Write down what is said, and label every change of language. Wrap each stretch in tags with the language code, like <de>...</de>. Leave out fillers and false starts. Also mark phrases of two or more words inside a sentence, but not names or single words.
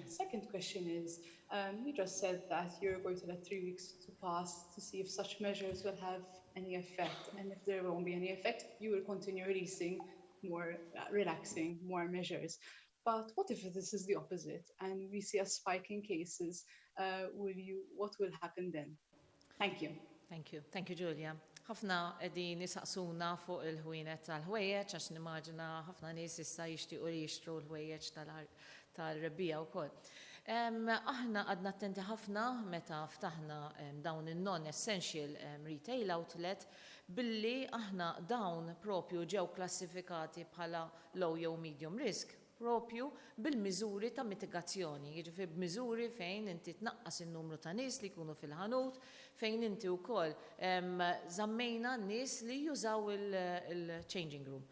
<en>Second question is, you just said that you're going to let 3 weeks to pass to see if such measures will have any effect. And if there won't be any effect, you will continue releasing more, relaxing more measures. But what if this is the opposite and we see a spike in cases? What will happen then? Thank you. Thank you. Thank you, Julia.</en> <mt>ħafna qegħdin nisaqsuna fuq il-ħwienet tal-ħwejjeġ għax nimmaġina ħafna nies issa jixtiequ li jixtru l-ħwejjeġ tal-rebbija wkoll. Aħna għadna attenti ħafna meta ftaħna dawn in-</mt> <en>non-essential retail outlet</en> <mt>billi aħna dawn propju ġew klassifikati bħala low jew</mt> <en>medium risk</en> <mt>propju bil-miżuri ta' mitigazzjoni, jiġifieri b'miżuri fejn inti tnaqqas in-numru ta' nies li jkunu fil-ħanut, fejn inti wkoll żammejna n-nies li jużaw il-</mt> <en>changing room.</en>